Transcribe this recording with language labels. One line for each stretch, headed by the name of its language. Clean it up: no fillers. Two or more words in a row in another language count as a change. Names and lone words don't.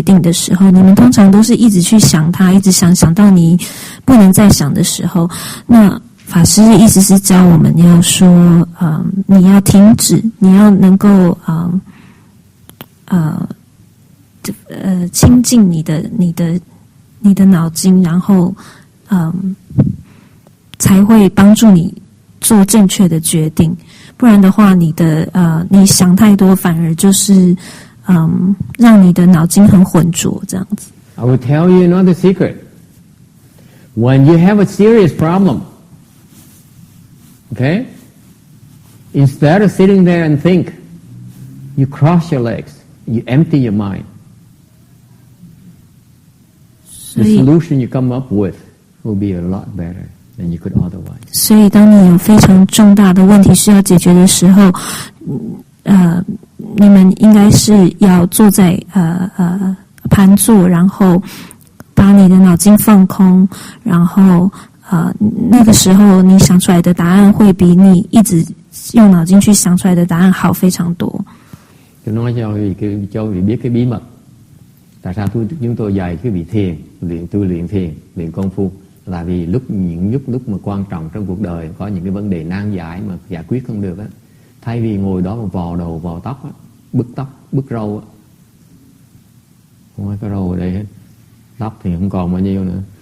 Chinese: 定的时候，你们通常都是一直去想它，一直想到你不能再想的时候，那法师的意思是教我们要说，你要停止，你要能够清净你的脑筋，然后才会帮助你做正确的决定。不然的话，你想太多，反而就是让你的脑筋很浑浊这样子。
English: I will tell you another secret. When you have a serious problem, okay, instead of sitting there and think, you cross your legs, you empty your mind. The solution you come up with will be a lot better than you could otherwise.
Chinese: 所以当你有非常重大的问题需要解决的时候，你们应该是要坐在盘坐，然后把你的脑筋放空，然後那個時候你想出來的答案會比你一直用腦筋去想出來的答案好非常多。
Vietnamese: Tôi nói cho vị biết cái bí mật. Tại sao chúng tôi dạy cái vị thiền, luyện thiền, luyện công phu, là vì những lúc mà quan trọng trong cuộc đời có những cái vấn đề nan giải mà giải quyết không được á, thay vì ngồi đó mà vò đầu vò tóc á, bứt râu á, không có cái râu ở đây hết, tóc thì không còn bao nhiêu nữa.